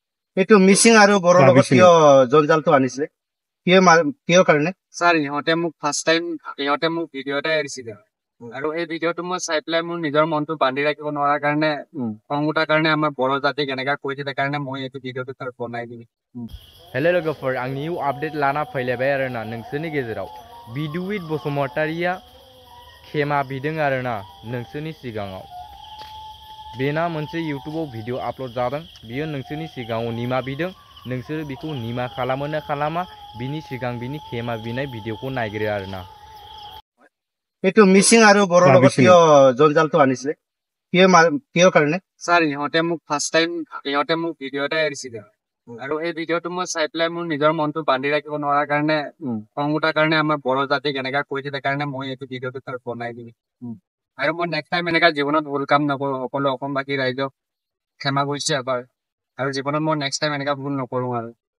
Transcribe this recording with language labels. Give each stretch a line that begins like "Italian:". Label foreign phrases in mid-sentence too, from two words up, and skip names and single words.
Assamese: এইটো মিচিং আৰু বড়োৰ লগত কিয় জঞ্জালটো আনিছিলে কিয় কাৰণে স্যাৰ ইহঁতে মোক
English: first time
Assamese: ইহঁতে মোক ভিডিঅ' এটা এৰিছিলে আৰু এই ভিডিঅ'টো মই চাই পেলাই মোৰ নিজৰ মনটো বান্ধি ৰাখিব নোৱাৰাৰ কাৰণে খং উঠাৰ কাৰণে আমাৰ বড়ো জাতিক এনেকা কৈ দিলে কাৰণে মই এইটো ভিডিঅ'টো তাৰ বনাই দিম।
Bodo: हेलो लोगोफोर आं
English: new update
Bodo: लाना फैलायबाय आरोना नोंसोरनि गेजेराव बिदुइट बसुमतारिया खेमा बिदों आरोना नोंसोरनि सिगाङाव बेना मोनसे इउटुबाव भिडिअ आपलोड जादों बियो नोंसोरनि सिगाङाव निमा बिदों नोंसोर बिखौ निमा खालामो ना खालामा बिनि सिगां बिनि खेमा बिनाय भिडिअखौ नायग्रो आरोना
Assamese: এইটো মিচিং আৰু বড়োৰ লগত কিয় জঞ্জালটো আনিছিলে কিয় কাৰণে স্যাৰ ইহঁতে মোক
English: first time
Assamese: ইহঁতে মোক ভিডিঅ' এটা এৰিছিলে আৰু এই ভিডিঅ'টো মই চাই পেলাই মোৰ নিজৰ মনটো বান্ধি ৰাখিব নোৱাৰাৰ কাৰণে খং উঠাৰ কাৰণে আমাৰ বড়ো জাতিক এনেকা কৈ দিলে কাৰণে মই এইটো ভিডিঅ'টো তাৰ বনাই দিম আৰু মই
English: next time
Assamese: এনেকা জীৱনত ভুল কাম নকৰোঁ সকলো অসমবাসী ৰাইজক ক্ষমা কৰিছে এবাৰ আৰু জীৱনত মই
English: next time
Assamese: এনেকা ভুল নকৰোঁ আৰু